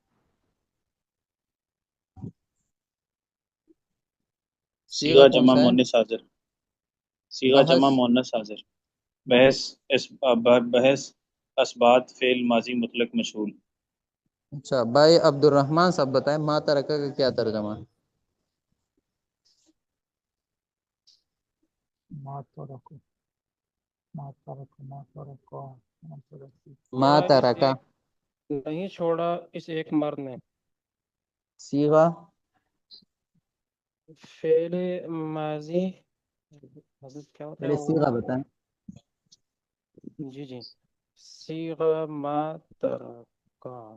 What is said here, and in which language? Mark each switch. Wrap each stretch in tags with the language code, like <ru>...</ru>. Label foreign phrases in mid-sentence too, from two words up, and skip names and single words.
<ur>صیغہ کون جمع سا ہے؟ مؤنث حاضر. صیغہ بحث. جمع مؤنث حاضر. بحث اسبات فعل ماضی مطلق مشہور. اچھا بھائی عبد الرحمن صاحب بتائیں</ur> <ar>ما ترکہ</ar> <ur>کا کیا ترجمہ ہے؟</ur> <ar>ما ترک ما ترک ما ترک ما ترک.</ar> <ur>ما چھوڑا اس ترکہ ایک نہیں چھوڑا اس ایک مرد نے. صیغہ فعل ماضی حضرت کیا ہوتا ہے پہلے صیغہ وہ؟ بتائیں. جی جی صیغہ</ur> <ar>ما ترکا.</ar>